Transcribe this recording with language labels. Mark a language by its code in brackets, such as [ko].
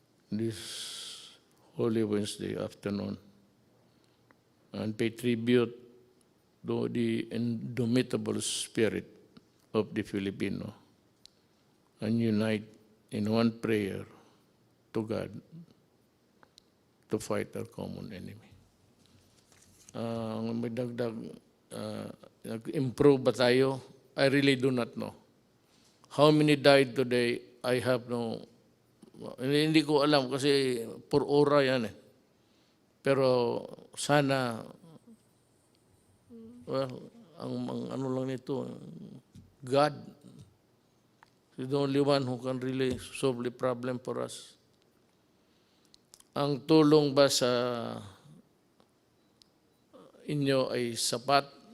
[en] this Holy Wednesday afternoon and pay tribute to the indomitable spirit of the Filipino and unite in one prayer to God to fight our common enemy. [tl] Ang may dagdag, nag-improve ba tayo? [en] I really do not know. How many died today? I have no, [tl] hindi ko alam kasi per ora yan eh. Pero sana, [en] well, [tl] ang ano lang nito, [en] God is the only one who can really solve the problem for us. [tl] Ang tulong ba sa inyo ay sapat?